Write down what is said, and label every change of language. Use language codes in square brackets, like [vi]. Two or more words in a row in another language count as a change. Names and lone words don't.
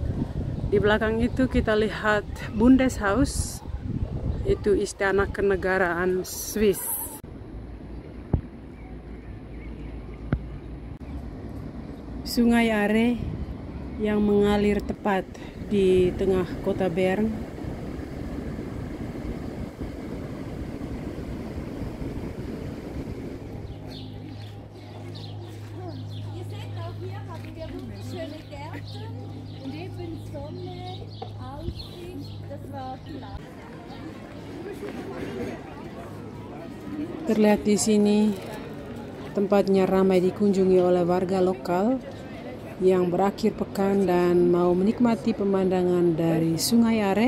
[id] Di belakang itu kita lihat Bundeshaus, itu istana kenegaraan Swiss. Sungai Are yang mengalir tepat di tengah kota Bern. [de] Ihr seht auch, hier haben wir wunderschöne Gärten und eben Sonne, Aussicht, das war klasse. [id] Terlihat di sini tempatnya ramai dikunjungi oleh warga lokal yang berakhir pekan dan mau menikmati pemandangan dari Sungai Are.